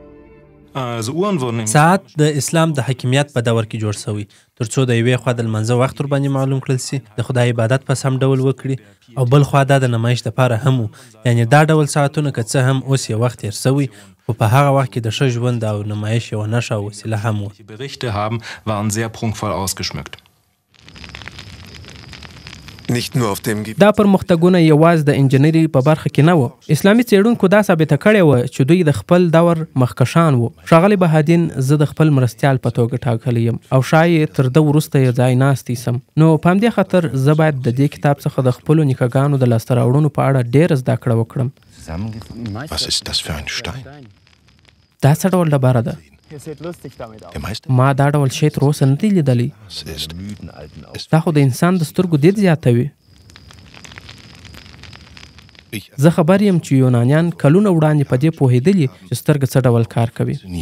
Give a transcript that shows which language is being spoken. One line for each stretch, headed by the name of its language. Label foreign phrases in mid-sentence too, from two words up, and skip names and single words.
Pashto: ساعت د اسلام د حاکمیت په دور کې جوړ سوی ترڅو د یوې خوا د لمانځه وخت ورباندې معلوم کړل سي، د خدای عبادت په سم ډول وکړي او بل خوا دا د نمایش دپاره هم و. یعنې دا ډول ساعتونه که څه هم اوس یو وخت تیر سوی خو په هغه وخت کې د ښه ژوند او نمایش یوه نښه او وسیله هم و.
German: Die Berichte waren sehr prunkvoll ausgeschmückt.
Pashto: دا پرمختګونه یوازې د انجنیری په برخه کې نه و. اسلامي څېړونکو دا ثابته کړې وه چې دوی د خپل دور مخکشان وو. ښاغلی بهادین زه د خپل مرستیال په توګه ټاکلی یم او شاید تر ده وروسته یې ځای ناستی سم. نو په همدې خاطر زه باید د دې کتاب څخه د خپلو نیکهګانو د لاسته راوړنو په اړه ډېره زده کړه وکړم.
German: Was ist das für ein Stein?
Pashto: دا څه ډول ډبره ده؟ ما دا ډول شی تر اوسه نه دی لیدلی. دا خو د انسان د سترګو دید زیاتوي. زه خبر یم چې یونانیان کلونه وړاندې په دې پوهېدلي چې سترګه څه ډول کار کوي.